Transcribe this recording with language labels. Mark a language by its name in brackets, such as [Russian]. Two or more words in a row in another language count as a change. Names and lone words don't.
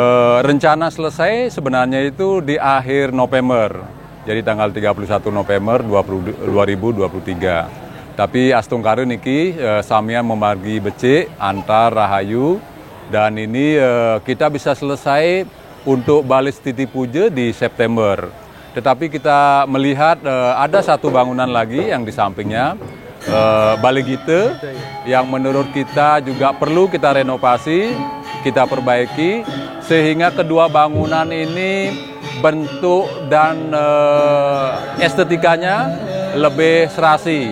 [Indonesian] Rencana selesai sebenarnya itu di akhir November. Jadi tanggal 31 November 2023. Tapi [Balinese] Astungkare niki samian [Indonesian] membagi becik antar Rahayu dan ini kita bisa selesai untuk Balai Stiti Puja di September. Tetapi kita melihat ada satu bangunan lagi yang di sampingnya, Balai Gite, yang menurut kita juga perlu kita renovasi, kita perbaiki, sehingga kedua bangunan ini bentuk dan estetikanya lebih serasi.